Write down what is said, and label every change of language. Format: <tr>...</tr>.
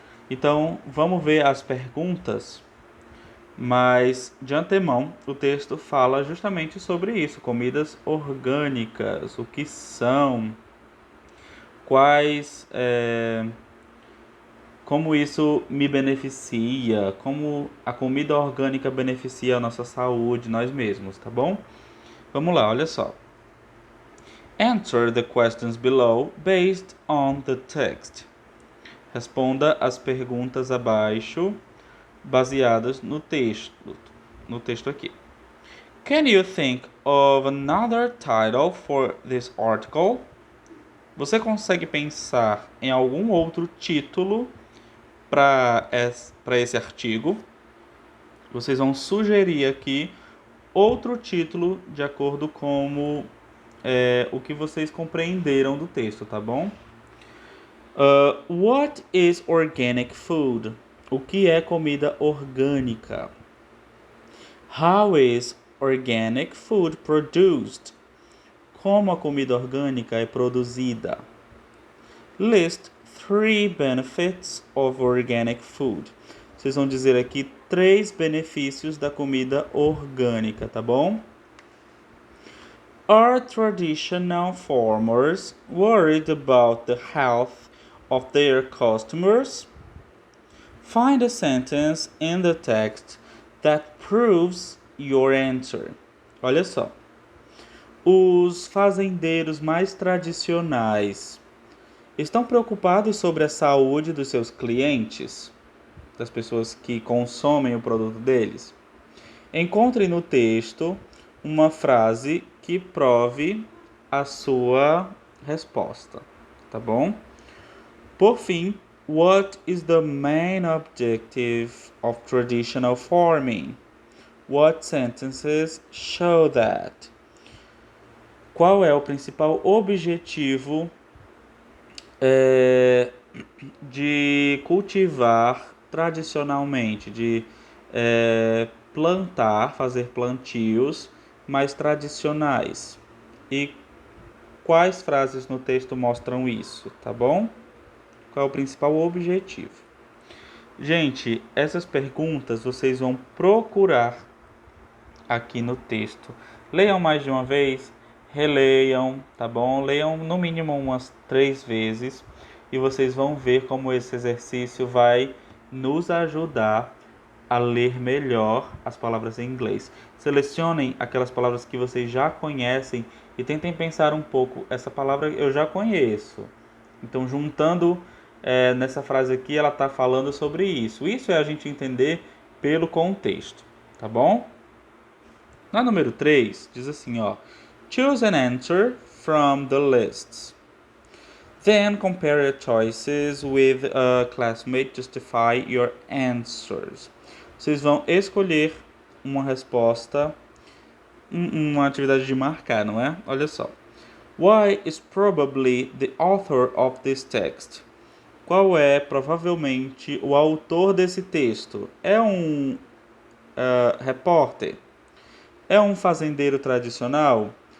<pt>Então, vamos ver as perguntas, mas de antemão o texto fala justamente sobre isso, comidas orgânicas, o que são, quais, como isso me beneficia, como a comida orgânica beneficia a nossa saúde, nós mesmos, tá bom? Vamos lá, olha só.</pt> <en>Answer the questions below based on the text.</en> <pt>Responda as perguntas abaixo baseadas no texto aqui.</pt> <en>Can you think of another title for this article?</en> <pt>Você consegue pensar em algum outro título para esse artigo? Vocês vão sugerir aqui outro título de acordo com o que vocês compreenderam do texto, tá bom?</pt> <en>What is organic food?</en> <pt>O que é comida orgânica?</pt> <en>How is organic food produced?</en> <pt>Como a comida orgânica é produzida?</pt> <en>List 3 benefits of organic food.</en> <pt>Vocês vão dizer aqui 3 benefícios da comida orgânica, tá bom?</pt> <en>Are traditional farmers worried about the health of their customers? Find a sentence in the text that proves your answer.</en> <pt>Olha só. Os fazendeiros mais tradicionais estão preocupados sobre a saúde dos seus clientes, das pessoas que consomem o produto deles? Encontre no texto uma frase que prove a sua resposta, tá bom? Por fim,</pt> <en>what is the main objective of traditional farming? What sentences show that?</en> <pt>Qual é o principal objetivo de cultivar tradicionalmente, de plantar, fazer plantios mais tradicionais? E quais frases no texto mostram isso, tá bom? Qual é o principal objetivo? Gente, essas perguntas vocês vão procurar aqui no texto. Leiam mais de uma vez, releiam, tá bom? Leiam no mínimo umas 3 vezes e vocês vão ver como esse exercício vai nos ajudar a ler melhor as palavras em inglês. Selecionem aquelas palavras que vocês já conhecem e tentem pensar um pouco, essa palavra eu já conheço. Então, juntando nessa frase aqui, ela está falando sobre isso. Isso é a gente entender pelo contexto, tá bom? Na número 3 diz assim, ó.</pt> <en>Choose an answer from the lists. Then compare your choices with a classmate. Justify your answers.</en> <pt>Vocês vão escolher uma resposta, uma atividade de marcar, não é? Olha só.</pt> <en>Why is probably the author of this text?</en> <pt>Qual é provavelmente o autor desse texto? É um repórter? É um fazendeiro tradicional?</pt>